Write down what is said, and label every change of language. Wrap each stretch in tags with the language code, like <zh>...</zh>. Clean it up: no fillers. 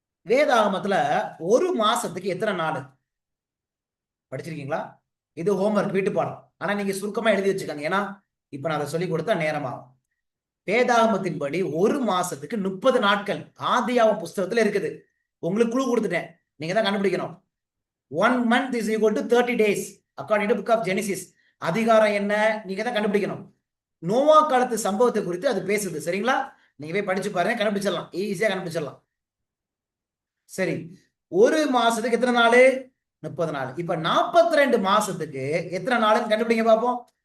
<ta>வேதாகமத்துல ஒரு மாசத்துக்கு எத்தனை நாள் படிச்சிருக்கீங்களா? இது ஹோம்ஒர்க், வீட்டு பாடம். ஆனா நீங்க சுருக்கமா எழுதி வச்சுக்கோங்க. ஏன்னா இப்ப நான் அதை சொல்லி கொடுத்தா நேரமாகும். வேதாகமத்தின்படி ஒரு மாசத்துக்கு 30 நாட்கள் ஆதியாகம புஸ்தகத்துல இருக்குது. உங்களுக்கு குழு கொடுத்துட்டேன், நீங்க தான் கண்டுபிடிக்கணும்.</ta> <en>1 month is equal to 30 days according to book of Genesis.</en> <ta>அதிகாரம் என்ன நீங்க தான் கண்டுபிடிக்கணும். நோவா காலத்து சம்பவத்தை குறித்து அது பேசுது. சரிங்களா? நீங்க போய் படிச்சு பாருங்க, கண்டுபிடிச்சிடலாம், ஈஸியா கண்டுபிடிச்சிடலாம். சரி, ஒரு மாசத்துக்கு எத்தனை நாள்? 30 நாள். இப்ப 42 மாசத்துக்கு எத்தனை நாளுன்னு கண்டுபிடிங்க பார்ப்போம்.</ta>